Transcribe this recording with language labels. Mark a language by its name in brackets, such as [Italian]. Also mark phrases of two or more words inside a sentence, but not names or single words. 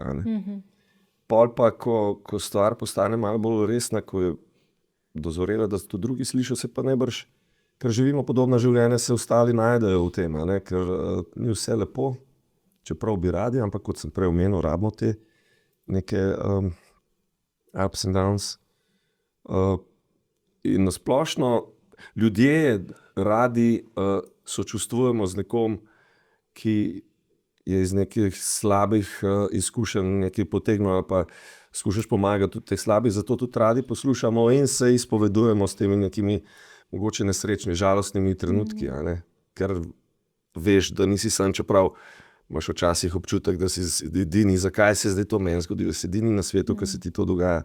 [Slovenian] Pol pa, ko stvar postane malo bolj resna, ko je dozorela, da so to drugi slišijo, se pa najbrž, ker živimo podobna življenja, se ostali najdejo v tem, ker ni vse lepo, čeprav bi radi, ampak kot sem prej omenil, rabimo te neke [English] ups and downs. [Slovenian] In nasplošno ljudje radi sočustvujemo z nekom, ki je iz nekih slabih izkušenj nekaj potegnil, ali pa skušaš pomagati tudi teh slabih, zato tudi radi poslušamo in se izpovedujemo s temi nekimi mogoče nesrečni, žalostnimi trenutki, ker veš, da nisi sam, čeprav imaš včasih občutek, da si edini, zakaj se zdaj to meni zgodilo, si edini na svetu, ker se ti to dogaja.